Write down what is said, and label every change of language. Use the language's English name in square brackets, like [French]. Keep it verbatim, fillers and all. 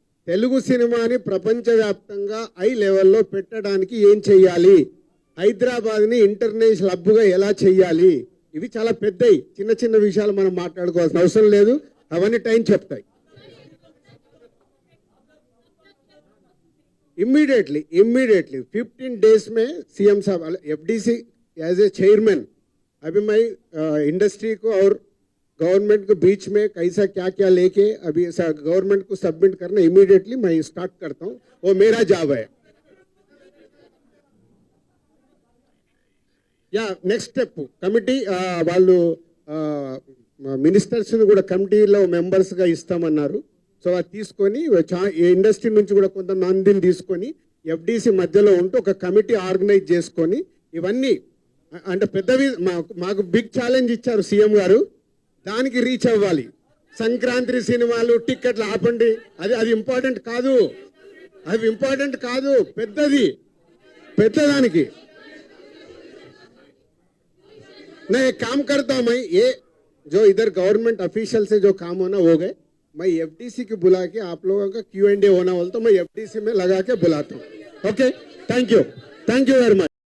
[Telugu] తెలుగు సినిమాని ప్రపంచవ్యాప్తంగా హై లెవెల్లో పెట్టడానికి ఏం చేయాలి, హైదరాబాద్ని ఇంటర్నేషనల్ హబ్గా ఎలా చేయాలి, ఇవి చాలా పెద్దవి. చిన్న చిన్న విషయాలు మనం మాట్లాడుకోవాల్సిన అవసరం లేదు, అవన్నీ టైం చెప్తాయి. [Hindi] ఇమ్మీడియట్లీ इमीडिएटली फिफ्टीन डेज में सीएम साहब एफडीसी एज ए चेयरमैन, अभी मैं इंडस्ट्री को और गवर्नमेंट को बीच में कैसा क्या क्या लेके अभी गवर्नमेंट को सबमिट करना इमीडिएटली मैं स्टार्ट करता हूँ, वो मेरा जॉब है. [Telugu] యా నెక్స్ట్ స్టెప్ కమిటీ వాళ్ళు మినిస్టర్స్ని కూడా కమిటీలో మెంబర్స్గా ఇస్తామన్నారు. సో అది తీసుకొని చా- ఈ ఇండస్ట్రీ నుంచి కూడా కొంత నాందిని తీసుకొని ఎఫ్డీసీ మధ్యలో ఉంటూ ఒక కమిటీ ఆర్గనైజ్ చేసుకొని ఇవన్నీ అ- అంటే పెద్దవి. మాకు మాకు బిగ్ ఛాలెంజ్ ఇచ్చారు సీఎం గారు, దానికి రీచ్ అవ్వాలి. సంక్రాంతి సినిమాలు టిక్కెట్లు ఆపండి, అది అది ఇంపార్టెంట్ కాదు, అవి ఇంపార్టెంట్ కాదు. పెద్దది, పెద్దదానికి [Hindi] मैं एक काम करता हूँ, मैं ये जो इधर गवर्नमेंट ऑफिशियल से जो काम होना हो गए, मैं एफडीसी को बुला के आप लोगों का क्यू एंड ए होना बोलता हूँ, मैं एफडीसी में लगा के बुलाता हूँ. [English] Okay, thank you, thank you very much.